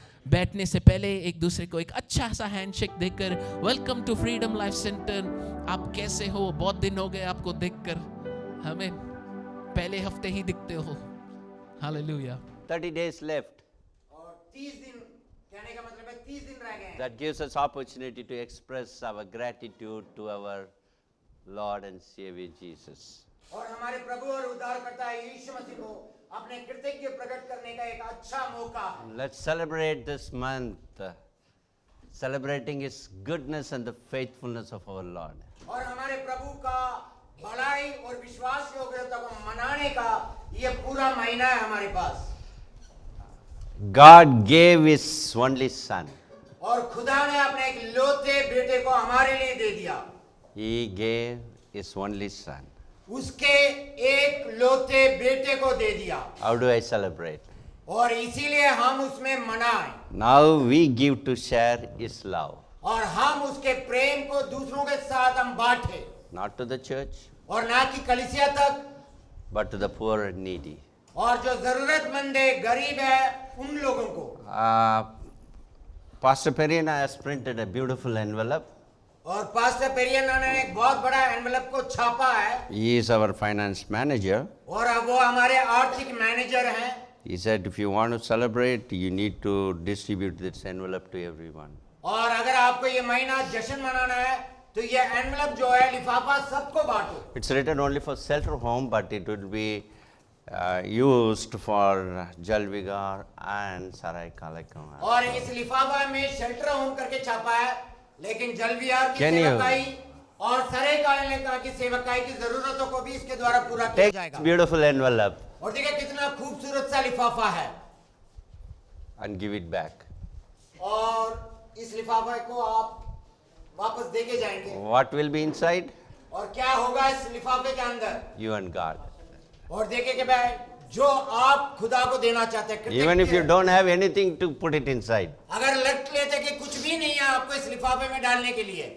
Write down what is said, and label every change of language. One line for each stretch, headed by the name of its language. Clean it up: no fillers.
Hindi: बैठने से पहले एक दूसरे को एक अच्छा सा हैंडशेक देकर,
English: welcome to
Hindi: freedom life centre. आप कैसे हो? बहुत दिन हो गए आपको देखकर। हमें पहले हफ्ते ही दिखते हो। हालेलुया।
English: 30 days left.
Hindi: और 30 दिन कहने का मतलब है 30 दिन रह गए हैं।
English: That gives us opportunity to express our gratitude to our Lord and Savior Jesus.
Hindi: और हमारे प्रभु और उद्धारकर्ता यीशु मसीह को अपने कृतज्ञता प्रकट करने का एक अच्छा मौका है।
English: Let's celebrate this month, celebrating His goodness and the faithfulness of our Lord.
Hindi: और हमारे प्रभु का भलाई और विश्वास योग्यता को मनाने का ये पूरा महीना है हमारे पास।
English: God gave His only Son.
Hindi: और खुदा ने अपने एक लौते बेटे को हमारे लिए दे दिया।
English: He gave His only Son.
Hindi: उसके एक लौते बेटे को दे दिया।
English: How do I celebrate?
Hindi: और इसीलिए हम उसमें मनाएं।
English: Now we give to share His love.
Hindi: और हम उसके प्रेम को दूसरों के साथ हम बांटे।
English: Not to the church,
Hindi: और ना कि कलीसिया तक,
English: but to the poor and needy.
Hindi: और जो जरूरतमंद है, गरीब है, उन लोगों को।
English: Pastor Perina has printed a beautiful envelope.
Hindi: और पास्टर पेरियाना ने एक बहुत बड़ा एनवेलप को छापा है।
English: He is our finance manager.
Hindi: और अब वो हमारे आर्थिक मैनेजर हैं।
English: He said, if you want to celebrate, you need to distribute this envelope to everyone.
Hindi: और अगर आपको ये महीना जश्न मनाना है, तो ये एनवेलप जो है, लिफाफा सबको बांटो।
English: It's written only for shelter home, but it will be used for Jalvigar and Sarai Kalakam.
Hindi: और इस लिफाफा में शेल्टर होम करके छापा है, लेकिन जलविहार की
English: Can you-
Hindi: सेवकाई और सरे कालका की सेवकाई की जरूरतों को भी इसके द्वारा पूरा किया
English: Take
Hindi: जाएगा।
English: this beautiful envelope
Hindi: और देखिए कितना खूबसूरत सा लिफाफा है।
English: and give it back.
Hindi: और इस लिफाफे को आप वापस देके जाएंगे।
English: What will be inside?
Hindi: और क्या होगा इस लिफाफे के अंदर?
English: You and God.
Hindi: और देखिए कि भाई जो आप खुदा को देना चाहते हैं,
English: Even if you don't have anything to put it inside,
Hindi: अगर लट लेते कि कुछ भी नहीं है आपको इस लिफाफे में डालने के लिए,